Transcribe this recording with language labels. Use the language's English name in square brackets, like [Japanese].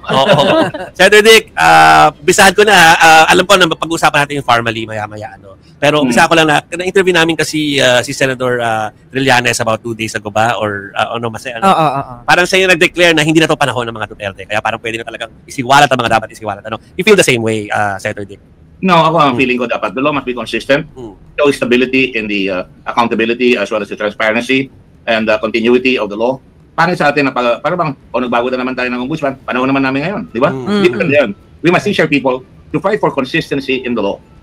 [Filipino] Oo. Senator Dick, bisahan ko na, alam ko na pag-usapan natin yung formally maya-maya. Pero bisahan ko lang na-interview namin kasi si Senator Trillanes about 2 days ago ba? Or parang siya yung nag-declare na hindi na to panahon ng mga Duterte. Kaya parang pwede na talagang isiwalat ang mga dapat isiwalat. [English] You feel the same way, Senator Dick? No, [Filipino] ako ang feeling ko dapat [English] the law must be consistent. Show stability in the accountability as well as the transparency and the continuity of the law. [Filipino] Para sa atin na para bang nagbago na naman tayo ng ombudsman, panahon naman namin ngayon, di ba? [English] Different [Filipino] yan. [English] We must teach our people to fight for consistency in the law.